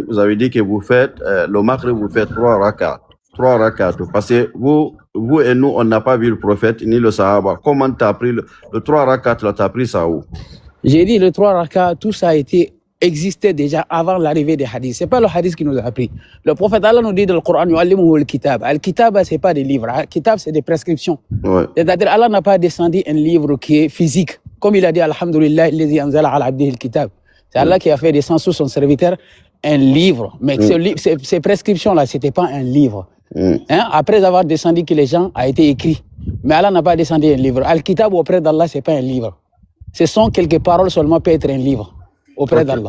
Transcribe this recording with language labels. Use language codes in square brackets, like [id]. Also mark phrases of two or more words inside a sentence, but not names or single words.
[fr] Vous avez dit que vous faites, le Maghrib, vous faites 3 rakats. 3 rakats. Parce que vous et nous, on n'a pas vu le prophète ni le Sahaba. Comment tu as pris le 3 rakats là, tu as pris ça où? J'ai dit le 3 rakats, tout ça existait déjà avant l'arrivée des hadiths. C'est pas le hadith qui nous a appris. Le prophète Allah nous dit dans le Coran, [ar] يعلمه الكتاب. الكتاب, [fr] c'est pas des livres. Al-kitab, c'est des prescriptions. Ouais. C'est-à-dire, Allah n'a pas descendu un livre qui est physique. Comme il a dit, [ar] الحمد لله، الذي أنزل على عبده الكتاب. [fr] C'est Allah qui a fait descendre sous son serviteur un livre. Mais ces prescriptions-là, c'était pas un livre. Après avoir descendu que les gens a été écrit. Mais Allah n'a pas descendu un livre. Al-kitab auprès d'Allah, c'est pas un livre. Ce sont quelques paroles seulement peut être un livre. Auprès d'Allah.